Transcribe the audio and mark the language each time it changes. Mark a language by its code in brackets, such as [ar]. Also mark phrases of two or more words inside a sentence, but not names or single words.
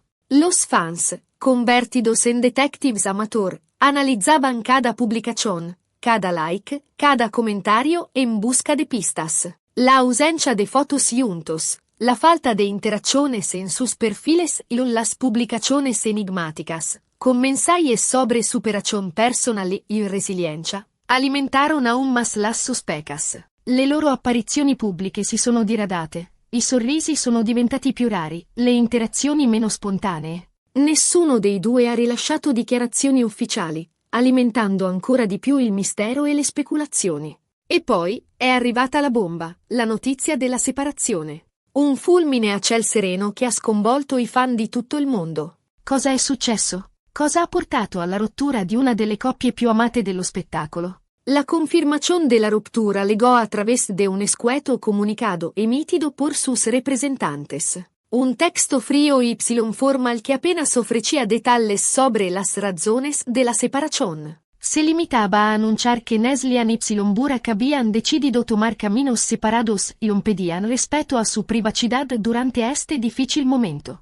[es] Los fans, convertidos en detectives amateur, analizaban cada publicación, cada like, cada comentario en busca de pistas. La ausencia de fotos juntos, la falta de interacciones en sus perfiles y las publicaciones enigmáticas, con mensajes sobre superación personal y resiliencia, alimentaron aún más las sospechas. [it] Le loro apparizioni pubbliche si sono diradate, i sorrisi sono diventati più rari, le interazioni meno spontanee. Nessuno dei due ha rilasciato dichiarazioni ufficiali, alimentando ancora di più il mistero e le speculazioni. E poi è arrivata la bomba, la notizia della separazione. Un fulmine a ciel sereno che ha sconvolto i fan di tutto il mondo. Cosa è successo? Cosa ha portato alla rottura di una delle coppie più amate dello spettacolo? [es] La confirmación de la ruptura llegó a través de un escueto comunicado emitido por sus representantes. Un texto frío y formal que apenas ofrecía detalles sobre las razones de la separación. Se limitaba a anunciar que Neslihan y Burak habían decidido tomar caminos separados y pedían respeto a su privacidad durante este difícil momento.